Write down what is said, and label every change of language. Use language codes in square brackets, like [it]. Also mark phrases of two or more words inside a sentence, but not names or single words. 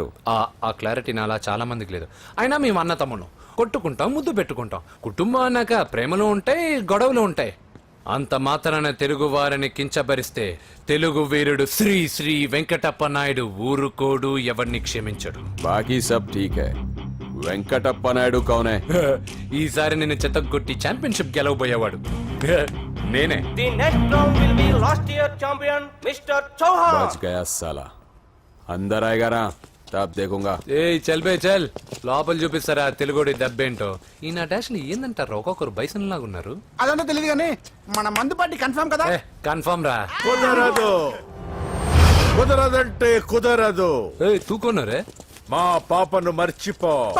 [te] ఆ క్లారిటీ నాలా చాలా మందికి లేదు. అయినా మేము అన్న తమ్మును కొట్టుకుంటాం, ముద్దు పెట్టుకుంటాం. కుటుంబం అన్నాక ప్రేమలు ఉంటాయి, గొడవలు ఉంటాయి. అంత మాత్రాన తెలుగు వారిని కించబరిస్తే తెలుగు వీరుడు శ్రీ శ్రీ వెంకటప్ప నాయుడు ఊరుకోడు, ఎవరిని క్షమించడు. [hi] बाकी सब ठीक है. వెంకటప్ప నాయుడు కౌనే? [te] ఈసారి నేను చెత్తగొట్టి ఛాంపియన్షిప్ గెలవబోయేవాడు నేనే. [en] the next round will be last year champion Mister Chauhan. [hi] बच गया साला. अंदर आएगा ना तब देखूंगा. ए चल बे चल, [te] లోపల చూపిస్తారా తెలుగుడి దెబ్బేంటో. ఈ నా డాష్ ఏందంటారు, ఒక్కొక్కరు బైసన్ లాగా ఉన్నారు. అదంతా తెలియదు కానీ మన మందు పార్టీ కన్ఫర్మ్ కదా. కన్ఫర్మ్ రా. కుదరదు కుదరదంటే కుదరదు. తూకోనరే మా పాపను మర్చిపో.